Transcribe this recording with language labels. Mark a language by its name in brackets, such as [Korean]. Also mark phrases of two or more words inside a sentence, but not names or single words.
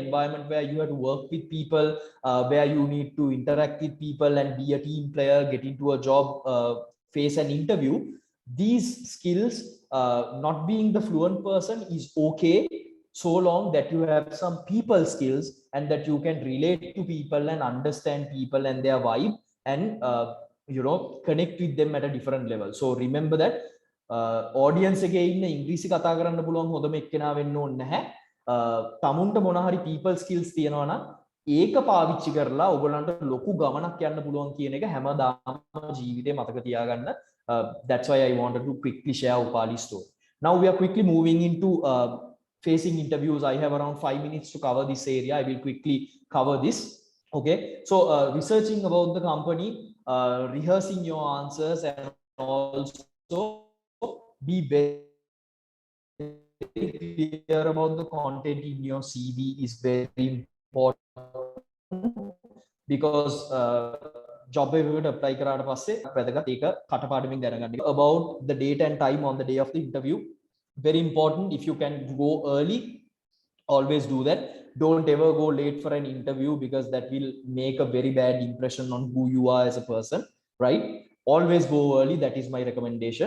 [English] environment where you have to work with people, where you need to interact with people and be a team player, get into a job, face an interview, these skills, not being the fluent person is okay, so long that you have some people skills and that you can relate to people and understand people and their vibe and connect with them at a different level. So remember that [Sinhala] audience එකේ ඉන්න ඉංග්‍රීසි කතා කරන්න පුළුවන් හොඳම එක්කෙනා වෙන්න ඕනේ නැහැ. තමුන්ට මොන හරි [English] people skills [Sinhala] තියෙනවා නම් ඒක පාවිච්චි කරලා ඔයගලන්ට ලොකු ගමනක් යන්න පුළුවන් කියන එක හැමදාම ජීවිතේ මතක තියාගන්න. [English] That's why I wanted to quickly share Upali's story. Now we are quickly moving into facing interviews. I have around 5 minutes to cover this area. I will quickly cover this. Okay, so researching about the company, rehearsing your answers, and also be very clear about the content in your CV is very important, because [Sinhala] job එකකට apply කරාට පස්සේ වැදගත් ඒක කටපාඩමින් දැනගන්න. [English] About the date and time on the day of the interview, very important. If you can go early, always do that. Don't ever go late for an interview, because that will make a very bad impression on who you are as a person, right? Always go early. That is my recommendation.